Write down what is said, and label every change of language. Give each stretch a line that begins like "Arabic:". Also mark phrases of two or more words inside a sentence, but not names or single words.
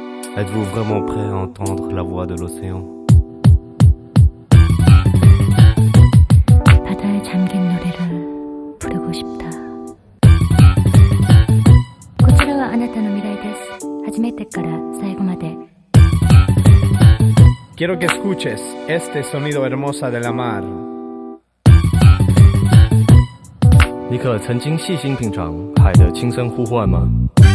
French: Êtes-vous vraiment prêt à entendre la voix de l'océan?
Korean: 바다에 잠긴 노래를 부르고 싶다.
Japanese: こちらはあなたの未来です。初めてから最後まで。
Spanish: Quiero que escuches este sonido hermoso de la mar.
Chinese: 你可曾经细心品尝海的轻声呼唤吗？